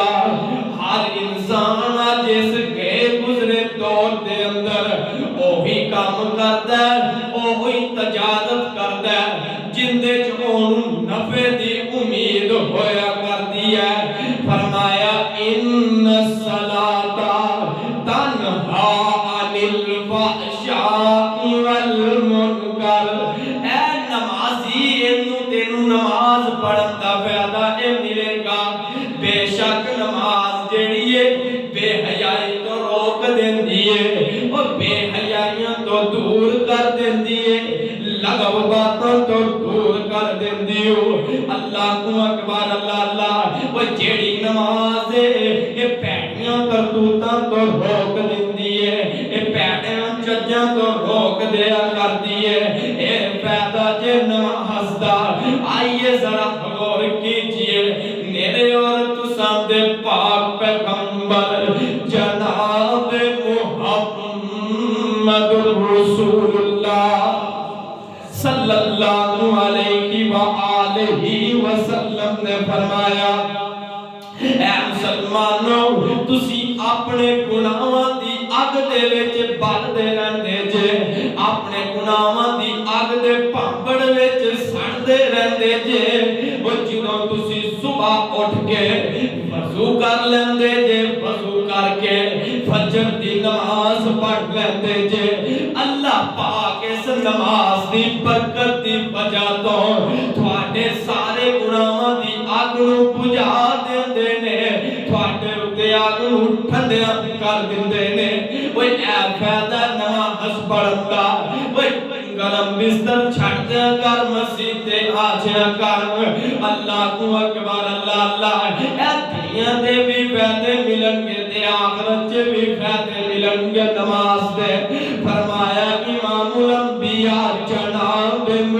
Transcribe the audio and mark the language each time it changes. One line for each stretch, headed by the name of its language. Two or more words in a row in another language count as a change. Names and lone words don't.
Punjabi: ہر انسان جس گئے گزرے دور دے اندر اوہی کام کردا ہے، اوہی تجارت کردا ہے جن دے چون نفع دی امید ہویا کردی ہے۔
Arabic: فرمایا ان الصلاۃ تنہا عن الفحشاء والمنکر،
Punjabi: اے نمازی اینو تینو نماز پڑھن دا فائدہ اے ملے گا۔ بے شک نماز جیڑی ہے بے حیائی تو روک دیندی ہے اور بے حیائیاں تو دور کر دیندی ہے، لغو باتاں تو دور کر دیندی ہو۔
Arabic: اللہ اکبر،
Punjabi: اللہ اللہ، وہ جیڑی نماز ہے یہ پیڑیاں کرتوتاں تو روک دیندی ہے، یہ پیڑیاں چجاں تو روک دیا کرتی ہے۔ اے فائدہ جے نماز دا، آئیے ذرا غور کیجئے میرے اور تساں دے پاک پیغمبر جناب محمد رسول اللہ
Arabic: صلی اللہ علیہ وآلہ وسلم
Punjabi: نے فرمایا مسلمانوں تسی اپنے گناہاں دی اگ دے وچ بلدے رہندے جے اپنے گناہاں دی اگ دے پھانپڑ وچ سڑدے رہندے جے او جدوں تسی صبح اٹھ کے وضو کر لیندے جے وضو کر کے فجر دی نماز پڑھ لیندے جے اللہ پاک اس نماز دی برکت دی وجہ تو تھوڑے سارے گناہاں دی اگ نوں بجھا دیندے نے تھوڑے اُتے اگ نوں ٹھنڈا کر دیندے نے اوے اے فائدہ نماز پڑھن دا اوے گرم بستر چھڑ دیا کر مسجد تے آ جایا کر اللہ کو اکبر اللہ اللہ اے دنیا دے بھی فائدے ملن گے تے آخرت چ بھی فائدے ملن گے نماز دے فرمایا امام الانبیاء جناب